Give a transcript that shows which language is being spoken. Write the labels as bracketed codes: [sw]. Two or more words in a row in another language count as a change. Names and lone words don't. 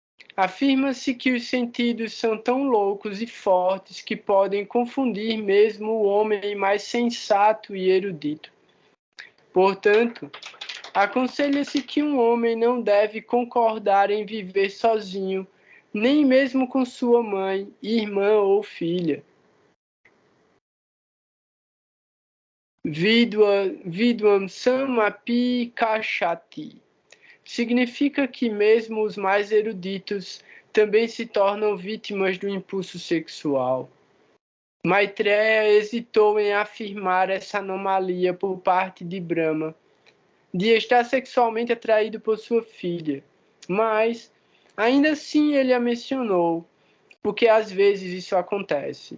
[pt] Afirma-se que os sentidos são tão loucos e fortes que podem confundir mesmo o homem mais sensato e erudito. Portanto, aconselha-se que um homem não deve concordar em viver sozinho, nem mesmo com sua mãe, irmã ou filha. [sa] Viduam samapi kashati. [pt] Significa que mesmo os mais eruditos também se tornam vítimas do impulso sexual. Maitreya hesitou em afirmar essa anomalia por parte de Brahma, de estar sexualmente atraído por sua filha, mas ainda assim ele a mencionou, porque às vezes isso acontece.